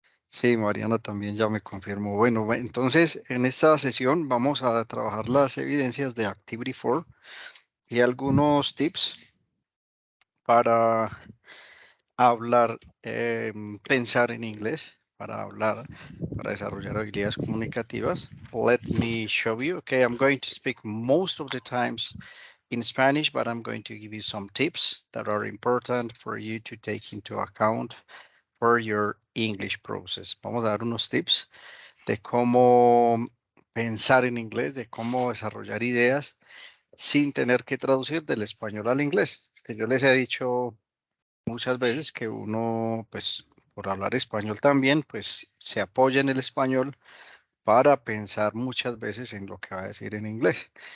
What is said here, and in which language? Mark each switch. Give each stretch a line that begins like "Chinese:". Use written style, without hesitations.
Spanish: Sí, Mariana también ya me confirmó. Bueno, entonces en esta sesión vamos a trabajar las evidencias de Activity 4 y algunos tips para hablar, pensar en inglés, para hablar, para desarrollar habilidades comunicativas.
English: Let me show you. Okay, I'm going to speak most of the times in Spanish, but I'm going to give you some tips that are important for you to take into account for your English process.
Spanish: Vamos a dar unos tips de cómo pensar en inglés, de cómo desarrollar ideas sin tener que traducir del español al inglés. Que yo les he dicho muchas veces que uno, pues, por hablar español también, pues, se apoya en el español para pensar muchas veces en lo que va a decir en inglés.